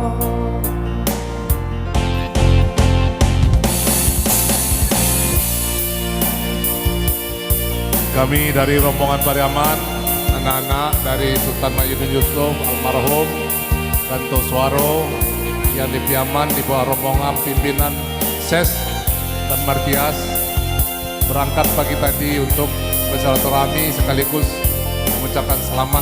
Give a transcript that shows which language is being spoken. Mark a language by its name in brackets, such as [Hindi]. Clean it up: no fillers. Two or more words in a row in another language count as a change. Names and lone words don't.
[Indonesian] Kami dari rombongan Pariaman, anak-anak dari Sultan Mahyudin Yusuf almarhum Ganto Suaro yang di Piaman di bawah rombongan pimpinan Ses dan Martias berangkat pagi tadi untuk bersilaturahmi sekaligus mengucapkan selamat.